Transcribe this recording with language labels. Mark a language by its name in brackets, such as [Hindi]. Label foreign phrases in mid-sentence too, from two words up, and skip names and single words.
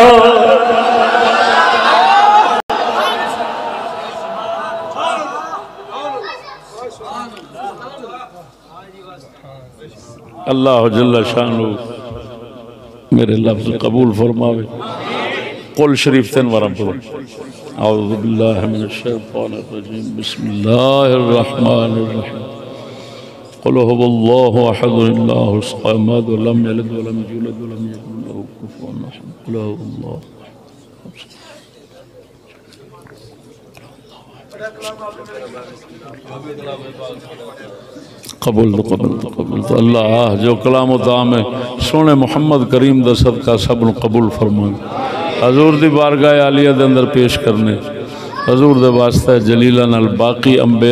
[Arabic] الله جل شانه [Punjabi] میرے لفظ قبول فرماوے. [Urdu] قل شریف تین بار پڑھو. [Arabic] أعوذ بالله من الشيطان الرجيم، بسم الله الرحمن الرحيم. قل هو الله أحد الله الصمد لم يلد ولم يولد ولم يكن له كفوا أحد. قل هو الله [Punjabi] قبول تو اللہ جو کلام تام ہے سوہنے محمد کریم دا صدقہ سب نوں قبول فرمائے. حضور دی بارگاہ عالیہ دے اندر پیش کرنے حضور دے واسطے جلیلہ نال باقی انبیاء